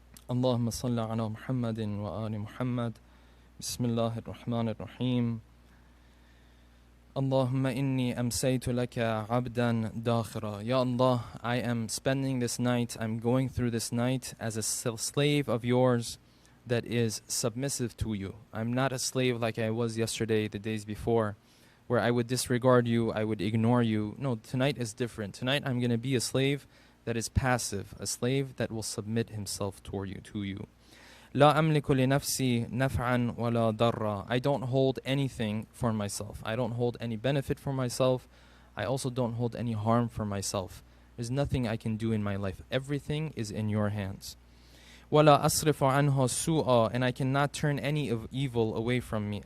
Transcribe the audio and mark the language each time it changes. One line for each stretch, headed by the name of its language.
Arabic: اللهم صل على محمد وآل محمد بسم الله الرحمن الرحيم Allahumma inni amsaytu laka abdan dakhira.
English: Ya Allah, I am spending this night, I'm going through this night as a slave of yours that is submissive to you. I'm not a slave like I was yesterday, the days before, where I would disregard you, I would ignore you. No, tonight is different. Tonight I'm going to be a slave that is passive, a slave that will submit himself toward you, to you.
Arabic: لا أملك لنفسي نفعا ولا ضرا.
English: I don't hold anything for myself. I don't hold any benefit for myself. I also don't hold any harm for myself. There's nothing I can do in my life. Everything is in your hands.
Arabic: ولا أصرف عنه السوء.
English: And I cannot turn any of evil away from me.